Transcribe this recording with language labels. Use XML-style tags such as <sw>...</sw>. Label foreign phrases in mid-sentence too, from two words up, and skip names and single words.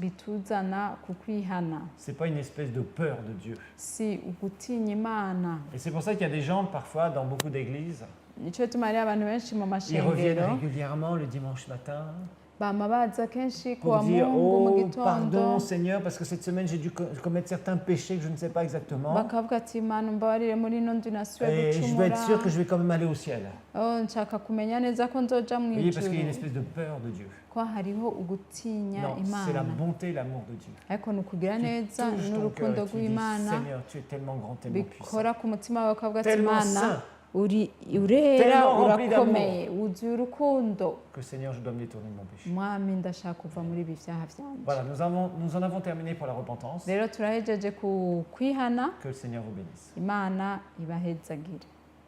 <rn>bituzana ku kwihana</rn> <fr>C'est pas une espèce de peur de Dieu.</fr> <rn>si ugutinya imana</rn> <fr>Et c'est pour ça qu'il y a des gens, parfois, dans beaucoup d'églises,</fr> <rn>nico gituma hariho abantu benshi mu</rn> <fr>ils reviennent</fr> <rn>mashengero</rn> <fr>régulièrement le dimanche matin</fr> <rn>bama baza kenshi ku</rn> <fr>pour</fr> <rn>wa</rn> <fr>dire,</fr> <rn>mungu mu</rn> <fr>oh, pardon</fr> <rn>gitondo</rn> <fr>Seigneur, parce que cette semaine j'ai dû commettre certains péchés que je ne sais pas exactement.</fr> <rn>bakavuga ati imana umbabarire muri ino nzu nasubiye</rn> <fr>Et je dois être sûr</fr> <rn>gucumura</rn> <fr>que je vais quand même aller au ciel.</fr> <rn>oh nshaka kumenya neza ko nzoja mu</rn> <fr>Vous voyez, parce qu'il y a une</fr> <rn>ijuru</rn> <fr>espèce de peur de Dieu.</fr> <rn>ko hariho ugutinya</rn> <fr>Non, c'est la</fr> <rn>imana</rn> <fr>bonté et l'amour de Dieu.</fr> <rn>ariko ni ukugira</rn> <fr>Qui</fr> <rn>neza</rn> <fr>touche ton cœur</fr> <rn>n'urukundo</rn> <fr>et tu dis,</fr> <rn>rw'imana</rn> <fr>Seigneur, tu es tellement grand, tellement puissant.</fr> <rn>bikora ku mutima wawe ukavuga ati</rn> <fr>Tellement</fr> <rn>imana</rn> <fr>saint.</fr> <rn>urera</rn> <fr>Tellement rempli</fr> <rn>urakomeye wuzuye urukundo</rn> <fr>Que Seigneur, je dois me détourner de mon péché.</fr> <rn>mwami ndashaka kuva muri ibi byaha byanje</rn> <fr>Voilà, nous en avons terminé pour la repentance.</fr> <rn>rero turahejeje ku kwihana</rn> <fr>Que le Seigneur vous bénisse.</fr> <rn>imana ibahezagire</rn>